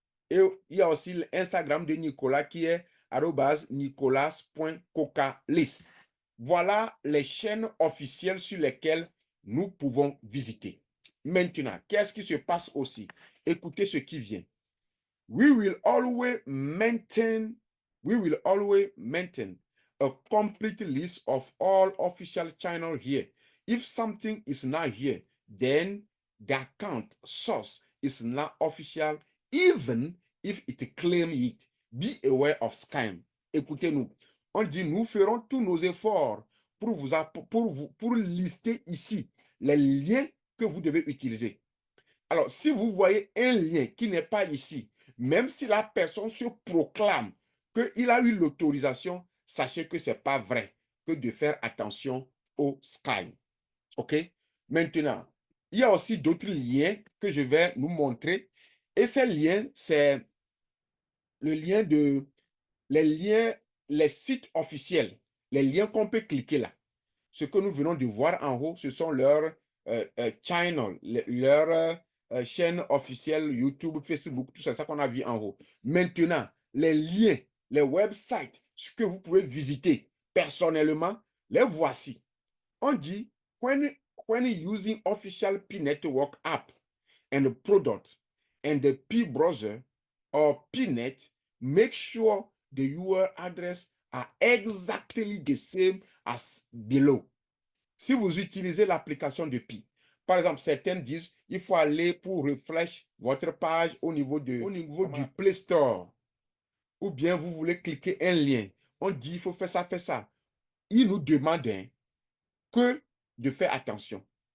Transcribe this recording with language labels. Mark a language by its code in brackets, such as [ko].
[fr] Et il y a aussi l'Instagram de Nicolas qui est nicolas.cocalis. Voilà les chaînes officielles sur lesquelles nous pouvons visiter. Maintenant, qu'est-ce qui se passe aussi? Écoutez ce qui vient. [en] We will always maintain We will always maintain a complete list of all official channels here. If something is not here, then the account source is not official, even if it claims it. Be aware of scam. [fr] Écoutez-nous. On dit, nous ferons tous nos efforts pour lister ici les liens que vous devez utiliser. Alors, si vous voyez un lien qui n'est pas ici, même si la personne se proclame qu'il a eu l'autorisation, sachez que ce n'est pas vrai, que de faire attention au scam. OK? Maintenant, il y a aussi d'autres liens que je vais nous montrer. Et ces liens, c'est le lien de les sites officiels, les liens qu'on peut cliquer là. Ce que nous venons de voir en haut, ce sont leurs channels, leurs chaînes officielles, YouTube, Facebook, tout ça, ça qu'on a vu en haut. Maintenant, les liens, les websites, ce que vous pouvez visiter personnellement, les voici. [en] On dit, when using official P Network app and product and the P browser or PNet, make sure the URL address are exactly the same as below. [fr] Si vous utilisez l'application de Pi, par exemple, certaines disent il faut aller pour refresh votre page au niveau du Play Store. Ou bien vous voulez cliquer un lien. On dit il faut faire ça, faire ça. Il nous demande que de faire attention.